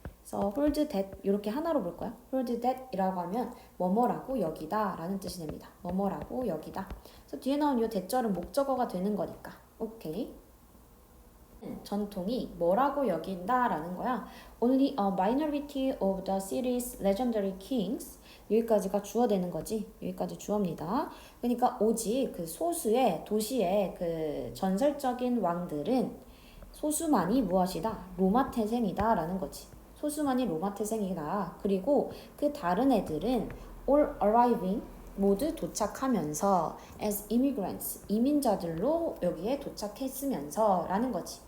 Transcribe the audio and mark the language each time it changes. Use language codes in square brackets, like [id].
[ko] 그래서 hold that 이렇게 하나로 볼 거야. hold that이라고 하면 뭐뭐라고 여기다라는 뜻이 됩니다. 뭐뭐라고 여기다. 그래서 뒤에 나온 이 대절은 목적어가 되는 거니까. 오케이. 전통이 뭐라고 여긴다라는 거야. [en] Only a minority of the city's legendary kings. [ko] 여기까지가 주어 되는 거지. 여기까지 주어입니다. 그러니까 오직 그 소수의 도시의 그 전설적인 왕들은 소수만이 무엇이다? 로마 태생이다라는 거지. 소수만이 로마 태생이다. 그리고 그 다른 애들은 [en] all arriving [ko] 모두 도착하면서 [en] as immigrants [ko] 이민자들로 여기에 도착했으면서 라는 거지.